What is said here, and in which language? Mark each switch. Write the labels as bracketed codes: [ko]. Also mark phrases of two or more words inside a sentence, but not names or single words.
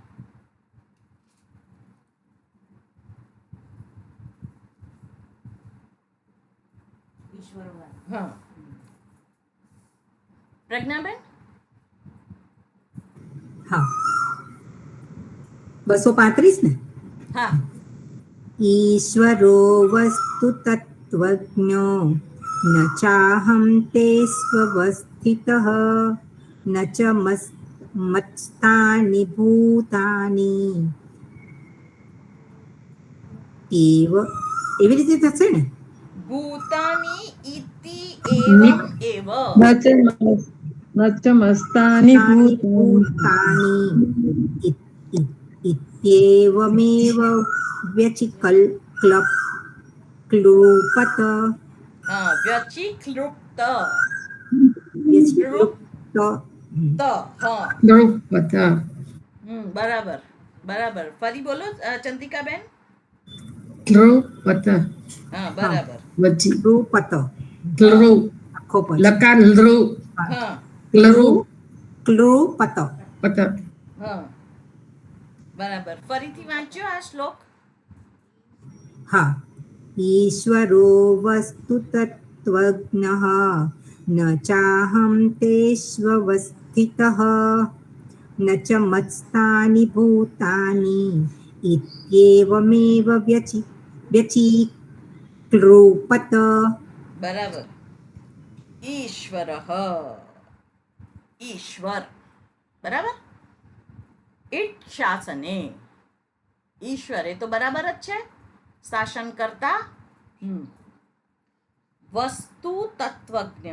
[gu] હા, પ્રજ્ઞાબેન. હા 235 ને. હા, [sa] ईश्वरो वस्तु तत्त्वज्ञो न चाहं ते स्वस्थितः न च मत्स्थानि भूतानि एव [gu] એવી રીતે થશે ને. [sa] भूतानि इति एवम् एव. न च न च मस्तानि તાની भूतानि ભૂતાની इत्येवमेव व्यचिकल क्लप क्लूपत [gu] હા, વ્યચિક્લુપ્ત. [sa] व्यचिक्लुप्त [gu] હા, દ્રૌપદ બરાબર બરાબર. ફરી બોલો ચંદ્રિકાબેન. દ્રૌપદ હા, હા બરાબર. વચ્ચે ક્લૂપત ધ્રુવ આખો પછી લકાર ધ્રુવ હા ધ્રુવ ક્લૂપત. પત હા, બરાબર. ફરીથી વાંચ્યો આ શ્લોક. [sa] હા ईश्वरो वस्तु तत्त्वज्ञः न चाहं तेष्वस्थितः न च मत्स्थानि भूतानि इत्येवमेव व्यचीक्लृपत. [gu] બરાબર. ઈશ્વર. ઈશ્વર. બરાબર. [sa] ईट् शासने. [gu] ઈશ્વર એ તો બરાબર જ છે, શાસન કરતા. વસ્તુ તત્વજ્ઞ.